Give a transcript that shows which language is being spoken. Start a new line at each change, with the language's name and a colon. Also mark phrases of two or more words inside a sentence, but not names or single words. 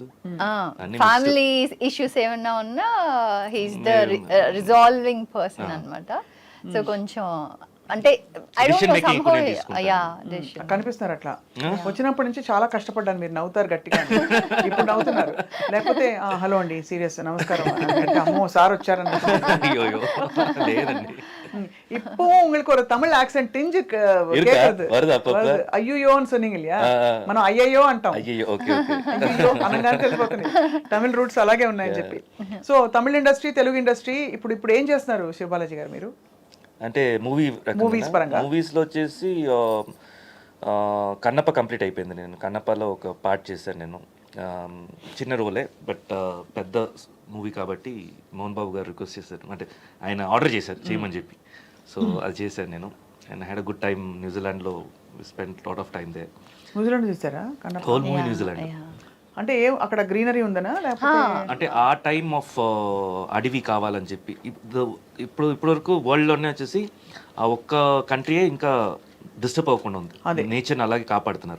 English: family issues
Telugu: ఏమన్నా ఉన్నా
English: he's the resolving person
Telugu: అన్నమాట. సో కొంచెం అంటే కనిపిస్తున్నారు అట్లా. వచ్చినప్పటి నుంచి చాలా కష్టపడ్డాను. మీరు నవ్వుతారు గట్టిగా, ఇప్పుడు నవ్వుతున్నారు. లేకపోతే హలో అండి సీరియస్ నమస్కారం అంటే అమ్మో సార్ వచ్చారని.
Tamil: இப்போ உங்களுக்கு ஒரு தமிழ் ஆக்சென்ட் டிஞ்சு கேக்குது. అయ్యో சொன்னீங்க இல்லையா,
Telugu: మనం అయ్యయ్యో అంటాం. అయ్యో అనగానే తెలిసిపోతుంది తమిళ రూట్స్ అలాగే ఉన్నాయని చెప్పి. సో తమిళ ఇండస్ట్రీ, తెలుగు ఇండస్ట్రీ ఇప్పుడు ఏం చేస్తున్నారు శివబాలాజీ గారు మీరు? అంటే మూవీస్లో వచ్చేసి కన్నప్ప కంప్లీట్ అయిపోయింది. నేను కన్నప్పలో ఒక పార్ట్ చేశాను. నేను చిన్న రోలే, బట్ పెద్ద మూవీ కాబట్టి మోహన్ బాబు గారు రిక్వెస్ట్ చేశారు, అంటే ఆయన ఆర్డర్ చేశారు చేయమని చెప్పి. సో అది చేశాను నేను.
English: and had a good time. న్యూజిలాండ్లో spend lot of time there.
Telugu: న్యూజిలాండ్ చూసారా?
English: whole movie న్యూజిలాండ్.
Telugu: అంటే అక్కడ గ్రీనరీ ఉందనా లేకపోతే అంటే ఆ
English: time of
Telugu: అడవి కావాలని చెప్పి ఇప్పుడు వరకు వరల్డ్లోనే వచ్చేసి ఆ ఒక్క కంట్రీయే ఇంకా డిస్టర్బ్ అవ్వకుండా ఉంది, నేచర్ని అలాగే కాపాడుతున్నారు.